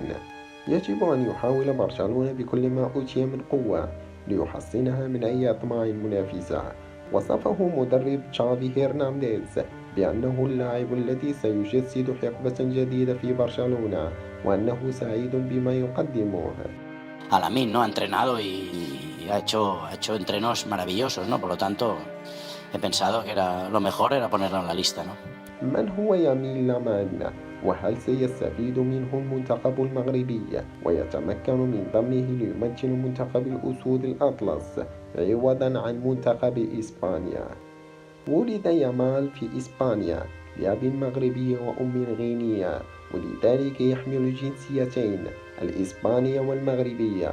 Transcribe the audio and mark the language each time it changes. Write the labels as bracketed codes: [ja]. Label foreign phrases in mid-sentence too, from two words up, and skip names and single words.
[ar] يجب أن يحاول برشلونة بكل ما أوتي من قوة ليحصنها من أي أطماع منافسة. وصفه مدرب تشافي هرنانديز بأنه اللاعب الذي سيجسد حقبة جديدة في برشلونة، وأنه سعيد بما يقدمه. [es] A Lamine, ¿no? Ha entrenado y ha hecho entrenos maravillosos, ¿no? Por lo tanto, he pensado que lo mejor era ponerlo en la lista, ¿no? [ar] من هو يمين لامان؟ وهل سيستفيد منه المنتخب المغربي ويتمكن من ضمه ليمثل منتخب الأسود الأطلس عوضا عن منتخب إسبانيا؟ ولد يامال في إسبانيا لأب مغربي وأم غينية، ولذلك يحمل الجنسيتين الإسبانية والمغربية.